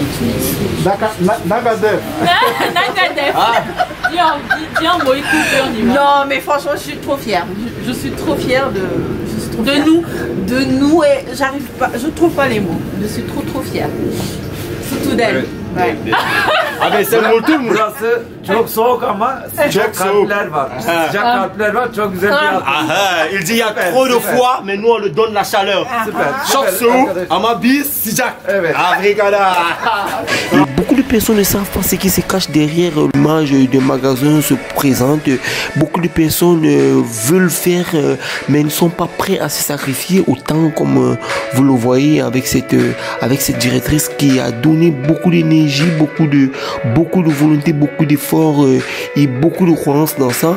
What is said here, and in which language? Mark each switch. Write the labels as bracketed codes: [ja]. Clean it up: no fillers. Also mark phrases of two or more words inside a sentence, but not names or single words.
[fr] Nagadef. Nagadef. Dis un mot, écoute. Non, mais franchement, je suis trop fière. Je suis trop fière de nous et j'arrive pas, je trouve pas les mots. Je suis trop fière. Surtout d'elle. Ouais. [tr] Abi sen unuttun mu? Burası çok soğuk ama sıcak kalpler var. Sıcak kalpler var, çok güzel bir atmosfer. [fr] Il dit il y a trop de froid, mais nous on le donne la chaleur. [tr] Çok soğuk ama biz sıcak. Evet. Afrika'da. [fr] Beaucoup de personnes ne savent pas ce qui se cache derrière l'image de magasin se présente. Beaucoup de personnes veulent faire, mais ne sont pas prêts à se sacrifier autant comme vous le voyez avec cette directrice qui a donné beaucoup d'énergie, beaucoup de volonté, beaucoup d'efforts et beaucoup de croyance dans ça.